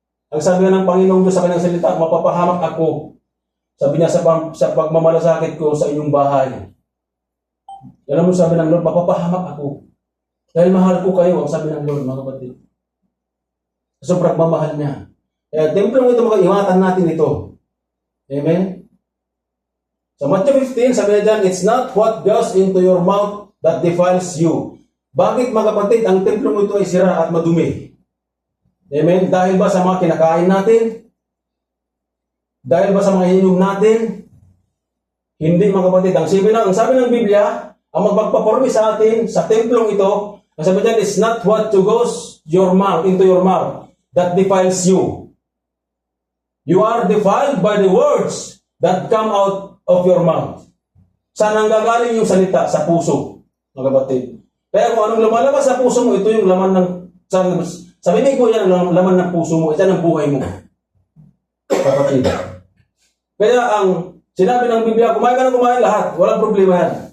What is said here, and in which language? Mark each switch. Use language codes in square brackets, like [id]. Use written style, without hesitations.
[tl] Ang sabi ng Panginoong Diyos sa kanyang salita, mapapahamak ako. Sabi niya sa pagmamalasakit ko sa inyong bahay. Alam mo, sabi ng Lord, mapapahamak ako. Dahil mahal ko kayo, ang sabi ng Lord, mga kapatid. Sobrang mamahal niya. Kaya, templo ito, mga ingatan natin ito. Amen? Sa Matthew 15, sabi na dyan, [en] it's not what goes into your mouth that defiles you. [tl] Bakit mga kapatid, ang templong ito ay sira at madumi? Amen? Dahil ba sa mga kinakain natin? Dahil ba sa mga ininom natin? Hindi mga kapatid. Ang sabi ng Biblia, ang magpagpapormi sa atin, sa templong ito, ang sabi dyan, [en] it's not what to goes into your mouth that defiles you. You are defiled by the words that come out of your mouth. [tl] Saan ang gagaling yung salita? Sa puso, mga kapatid. Kaya kung anong lumalabas sa puso mo, ito yung laman ng, sa bibig mo yan ang laman ng puso mo, ito ang buhay mo. Kapatid. Kaya ang sinabi ng Biblia, kumain ka na kumain lahat, walang problema yan.